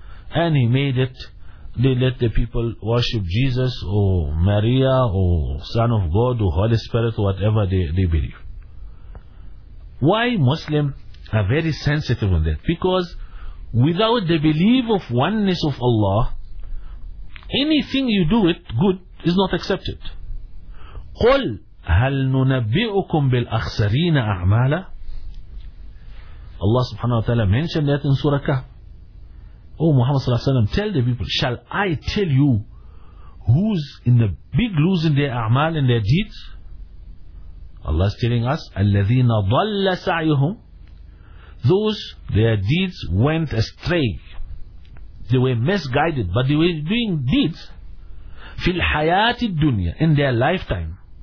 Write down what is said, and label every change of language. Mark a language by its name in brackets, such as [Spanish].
[English] And he made it, they let the people worship Jesus or Maria or Son of God or Holy Spirit, whatever they believe. Why Muslims are very sensitive on that? Because without the belief of oneness of Allah, anything you do it good is not accepted. [Arabic] قل هل ننبئكم بالأخسرين أعمالا. [English] Allah subhanahu wa ta'ala mentioned that in Surah Kahf. Oh Muhammad sallallahu alayhi wa sallam, tell the people, shall I tell you who's in the big losing their a'mal and their deeds? Allah is telling us, [Arabic] الذين ضل سعيهم, [English] those their deeds went astray, they were misguided, but they were doing deeds [Arabic] في الحياة الدنيا, [English] in their lifetime.